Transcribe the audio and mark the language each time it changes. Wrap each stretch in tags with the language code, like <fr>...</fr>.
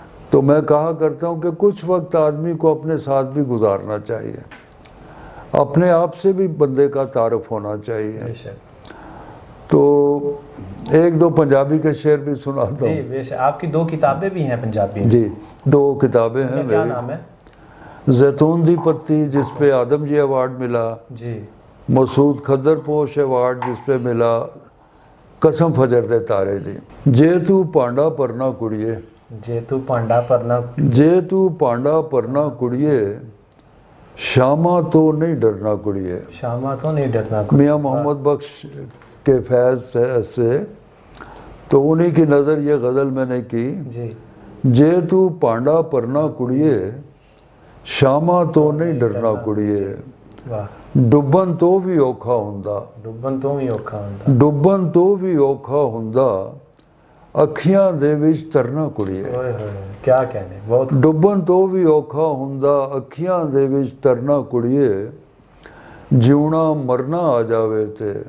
<ur>تو میں کہا کرتا ہوں کہ کچھ وقت آدمی کو اپنے ساتھ بھی گزارنا چاہیے، اپنے آپ سے بھی بندے کا تعارف ہونا چاہیے. تو ایک دو پنجابی کے شعر بھی سناتا ہوں. جی بے شک. آپ کی 2 کتابیں بھی ہیں پنجابی. جی 2 کتابیں ہیں. کیا نام ہے؟ زیتون دی پتی جس پہ آدم جی ایوارڈ ملا، جی. مسعود کھدر پوش ایوارڈ جس پہ ملا، قسم فجر دے تارے دی.</ur> <pa>جے تو پانڈا پرنا کڑیے، جے تو پانڈا پرنا، جے تو پانڈا پرنا کڑیے، شامہ تو نہیں ڈرنا کڑیے. شامہ تو نہیں ڈرنا.</pa> <ur>میاں محمد بخش کے فیض سے، تو انہی کی نظر یہ غزل میں نے کی. جی.</ur> <pa>جے تو پانڈا پرنا کڑیے، شامہ تو نہیں ڈرنا کڑیے، ڈبن تو بھی اوکھا ہوندا، ڈبن تو بھی اوکھا ہوندا، ڈبن تو بھی اوکھا ہوندا، اکھیاں دے وچ ترنا کڑیے.</pa> <ur>کیا کہنے، بہت.</ur> <pa>ڈبن تو بھی اوکھا ہوندا، اکھیاں دے وچ ترنا کڑیے، جیونا مرنا آ جاوے تے،</pa>